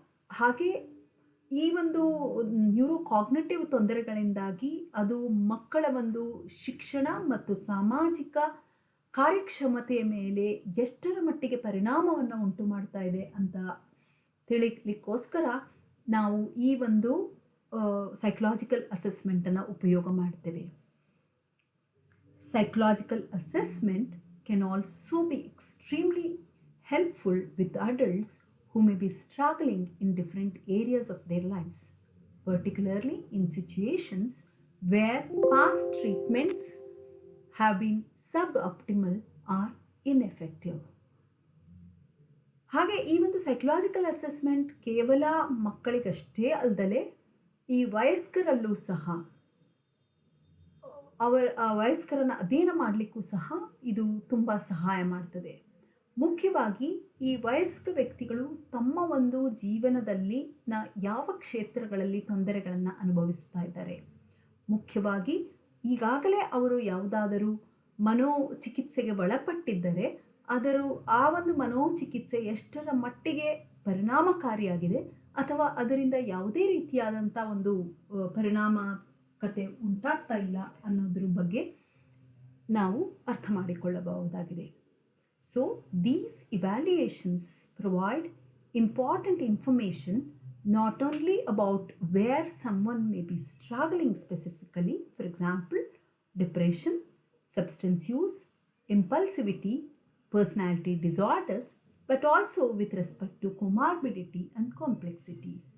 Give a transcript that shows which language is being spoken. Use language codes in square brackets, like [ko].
[kn] ಹಾಗೆ ಈ ಒಂದು ನ್ಯೂರೋಕಾಗ್ನಿಟಿವ್ ತೊಂದರೆಗಳಿಂದಾಗಿ ಅದು ಮಕ್ಕಳ ಒಂದು ಶಿಕ್ಷಣ ಮತ್ತು ಸಾಮಾಜಿಕ ಕಾರ್ಯಕ್ಷಮತೆಯ ಮೇಲೆ ಎಷ್ಟರ ಮಟ್ಟಿಗೆ ಪರಿಣಾಮವನ್ನು ಉಂಟು ಮಾಡ್ತಾ ಇದೆ ಅಂತ ತಿಳಿಲಿಕ್ಕೋಸ್ಕರ ನಾವು ಈ ಒಂದು ಸೈಕಲಾಜಿಕಲ್ ಅಸೆಸ್ಮೆಂಟನ್ನು ಉಪಯೋಗ ಮಾಡ್ತೇವೆ. [en] Psychological assessment can also be extremely helpful with adults who may be struggling in different areas of their lives, particularly in situations where past treatments have been suboptimal or ineffective. [kn] ಹಾಗೆ ಈ ಒಂದು psychological assessment ಕೇವಲ ಮಕ್ಕಳಿಗಷ್ಟೇ ಅಲ್ಲದೆ ಈ ವಯಸ್ಕರಲ್ಲೂ ಸಹ ವಯಸ್ಕರನ್ನು ಅಧ್ಯಯನ ಮಾಡಲಿಕ್ಕೂ ಸಹ ಇದು ತುಂಬ ಸಹಾಯ ಮಾಡ್ತದೆ. ಮುಖ್ಯವಾಗಿ ಈ ವಯಸ್ಕ ವ್ಯಕ್ತಿಗಳು ತಮ್ಮ ಒಂದು ಜೀವನದಲ್ಲಿ ಯಾವ ಕ್ಷೇತ್ರಗಳಲ್ಲಿ ತೊಂದರೆಗಳನ್ನು ಅನುಭವಿಸ್ತಾ ಇದ್ದಾರೆ, ಮುಖ್ಯವಾಗಿ ಈಗಾಗಲೇ ಅವರು ಯಾವುದಾದರೂ ಮನೋಚಿಕಿತ್ಸೆಗೆ ಒಳಪಟ್ಟಿದ್ದರೆ ಆ ಒಂದು ಮನೋಚಿಕಿತ್ಸೆ ಎಷ್ಟರ ಮಟ್ಟಿಗೆ ಪರಿಣಾಮಕಾರಿಯಾಗಿದೆ ಅಥವಾ ಅದರಿಂದ ಯಾವುದೇ ರೀತಿಯಾದಂಥ ಒಂದು ಪರಿಣಾಮಕತೆ ಉಂಟಾಗ್ತಾ ಇಲ್ಲ ಅನ್ನೋದ್ರ ಬಗ್ಗೆ ನಾವು ಅರ್ಥ ಮಾಡಿಕೊಳ್ಳಬಹುದಾಗಿದೆ. [en] So these evaluations provide important information not only about where someone may be struggling specifically, for example, depression, substance use, impulsivity, personality disorders, but also with respect to comorbidity and complexity.